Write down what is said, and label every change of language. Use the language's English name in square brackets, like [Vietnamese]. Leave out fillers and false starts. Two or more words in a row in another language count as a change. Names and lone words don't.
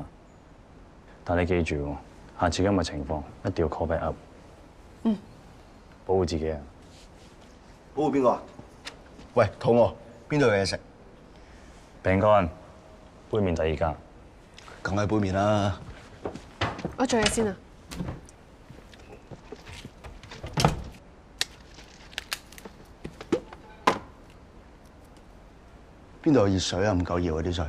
[Cantonese] 但你記住喎，下次今日情況一定要 [English] call back up。嗯。 [Cantonese] 保護自己啊！保護邊個啊？喂，肚餓，邊度有嘢食？餅乾，杯麵第2間。梗係杯麵啦。我做嘢先啊。邊度有熱水啊？唔夠熱嗰啲水。